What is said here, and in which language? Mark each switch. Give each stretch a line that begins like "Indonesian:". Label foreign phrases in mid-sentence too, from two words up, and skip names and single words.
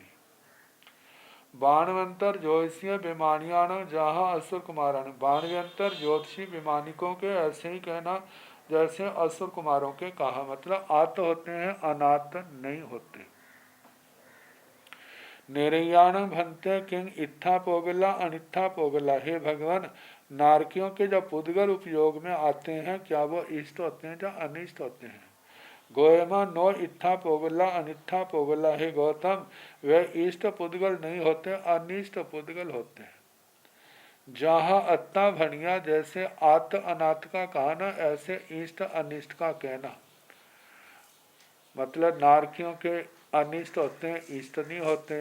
Prakrit languages: बाणवंतर ज्योतिषीय विमानियान जहाँ असुर कुमारान,
Hindi: बाणवंतर ज्योतिषी विमानिकों के ऐसे ही कहना जैसे असुर कुमारों के कहा, मतलब आत होते हैं, अनाथ नहीं होते।
Prakrit languages: निरयाण भंते किंग इत्था पोगला अनित्था पोगला,
Hindi: हे भगवान नारकियों के जब पुद्गल उपयोग में आते हैं, क्या वो इष्ट होते हैं या अनिष्ट होते हैं।
Prakrit languages: गोयमा नो इत्था पोगला अनित्था पोगला,
Hindi: हे गौतम वे इष्ट पुद्गल नहीं होते, अनिष्ट पुद्गल होते हैं।
Prakrit languages: जहाँ अत्ता भणिया
Hindi: जैसे आत अनाथ का कहना, ऐसे इष्ट अनिष्ट का कहना, मतलब नारकियों के अनिष्ट होते हैं, इष्ट नहीं होते।